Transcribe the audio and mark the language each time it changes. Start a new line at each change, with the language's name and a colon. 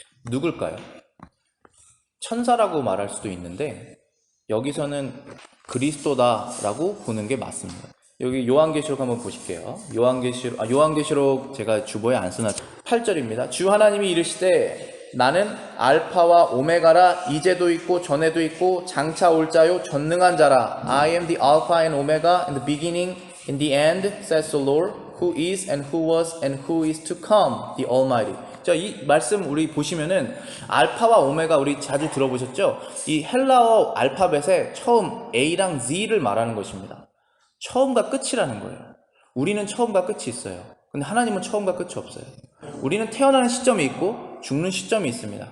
Korean: 누굴까요? 천사라고 말할 수도 있는데 여기서는 그리스도다라고 보는 게 맞습니다. 여기 요한계시록 한번 보실게요. 요한계시록 제가 주보에 안 써놨죠. 8절입니다. 주 하나님이 이르시되 나는 알파와 오메가라. 이제도 있고 전에도 있고 장차 올 자요 전능한 자라.
English: I am the Alpha and Omega, in the beginning, in the end, says the Lord, who is and who was and who is to come, the Almighty.
Korean: 자, 이 말씀 우리 보시면은 알파와 오메가 우리 자주 들어보셨죠? 이 헬라어 알파벳에 처음 A랑 Z를 말하는 것입니다. 처음과 끝이라는 거예요. 우리는 처음과 끝이 있어요. 근데 하나님은 처음과 끝이 없어요. 우리는 태어나는 시점이 있고 죽는 시점이 있습니다.